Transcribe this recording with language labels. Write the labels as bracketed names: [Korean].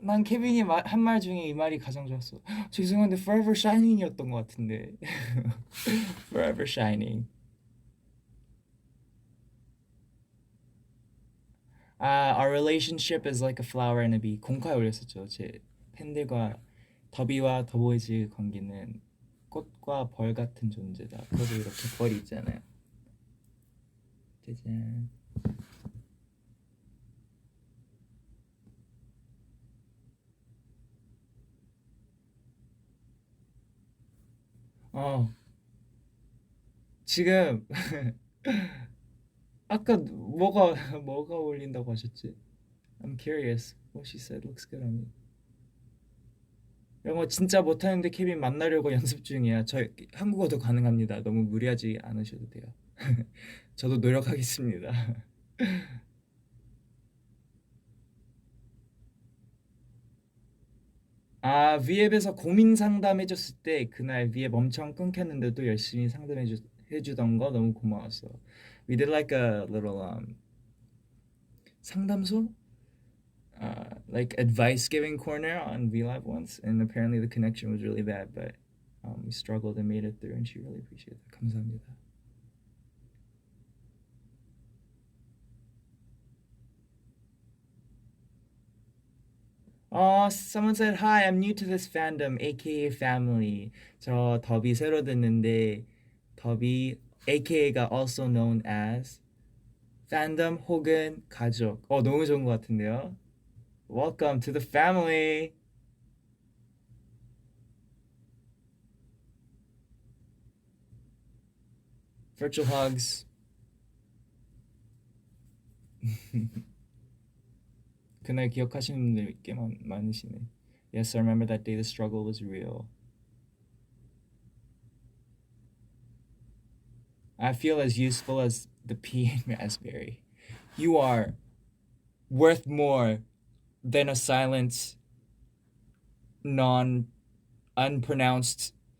[Korean] 난 케빈이 한 말 중에 이 말이 가장 좋았어. 죄송한데 Forever Shining이었던 것 같은데. Forever Shining. [English] Our relationship is like a flower and a bee. [Korean] 공카에 올렸었죠. 제 팬들과 더비와 더보이즈 관계는 꽃과 벌 같은 존재다. 그래도 이렇게 벌이 있잖아요. 짜잔. 어, 지금 아까 뭐가 어울린다고 하셨지? [English] I'm curious. What she said looks good on me. [Korean] 영어 진짜 못하는데 케빈 만나려고 연습 중이야. 저 한국어도 가능합니다. 너무 무리하지 않으셔도 돼요. 저도 노력하겠습니다. 아, 위앱에서 고민 상담해줬을 때 그날 위앱 엄청 끊겼는데도 열심히 해주던 거 너무 고마웠어. [English] We did like a little 상담소? Like advice giving corner on VLive once, and apparently the connection was really bad, but we struggled and made it through, and she really appreciated that. [Korean] 감사합니다. [English] Oh, someone said hi. I'm new to this fandom, aka family. [Korean] 저 더비 새로 듣는데 더비 AKA가 also known as fandom 혹은 가족. 너무 좋은 것 같은데요. Welcome to the family. [English] Virtual hugs. [Korean] 그날 기억하시는 분들 꽤 많으시네. [English] Yes, I remember that day. The struggle was real. I feel as useful as the pea and raspberry. You are worth more than a silent, non unpronounced.